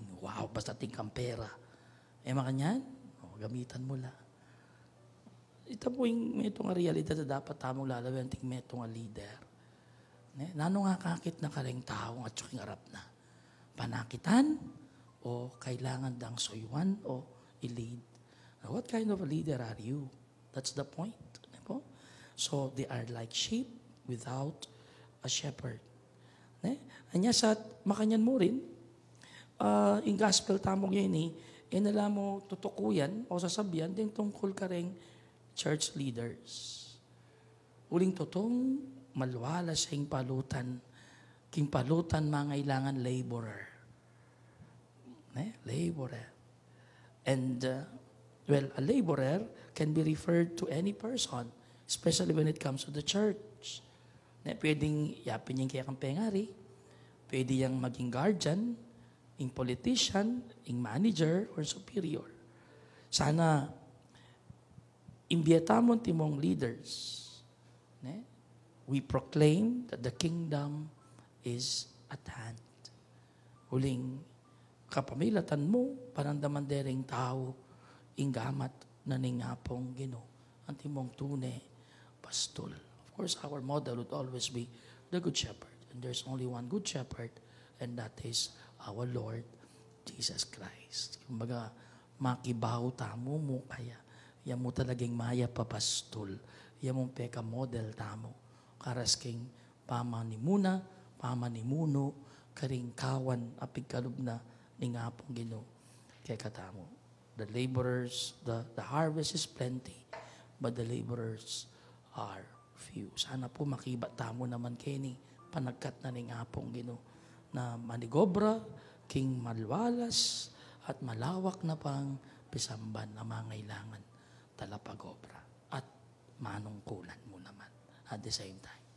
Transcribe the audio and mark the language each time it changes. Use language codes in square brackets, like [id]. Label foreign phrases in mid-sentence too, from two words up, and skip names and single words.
[pam] Wow, basta tingkang pera. Makanyan, gamitan mo la. Ito po yung metong realidad na dapat tamong lalawin ting metong leader. Nano nga kakit na karing tao at suking arap na. Panakitan o kailangan dang soyuan o i-lead. [en] Now, what kind of a leader are you? That's the point. So, they are like sheep without a shepherd. [pam] Anya sa makanyan mo rin, in gospel tamong yun inala mo tutukuyan o sasabihan din tungkol ka rin [en] church leaders. [pam] Uling totong malwala sa king palutan mangailangan laborer. Laborer. [en] And, a laborer can be referred to any person, especially when it comes to the church. [pam] Pwedeng yapin yung kaya kang pengari, pwede yung maging guardian, yung politician, yung manager, or superior. Sana, imbiyata mo timong leaders. [en] We proclaim that the kingdom is at hand. [pam] Huling kapamilatan mo, panandaman dering tao, inggamat na ningapong Ginoo. Ang timong tune, pastol. [en] Of course, our model would always be the Good Shepherd. And there's only one Good Shepherd, and that is our Lord Jesus Christ. [pam] Kumbaga, makibaw tamo mo kaya. Yan mo talaging maya papastol. Yan mong peka model tamo. Karas king pamanimuno, karing kawan, apig kalub na ningapong Ginoo. Kaya katamo. [en] The laborers, the harvest is plenty, but the laborers are few. [pam] Sana po makibat tamo naman kini panagkat na ningapong Ginoo na manigobra, king malwalas, at malawak na pang pisamban na mangailangan talapagobra at manungkulan mo naman [en] at the same time.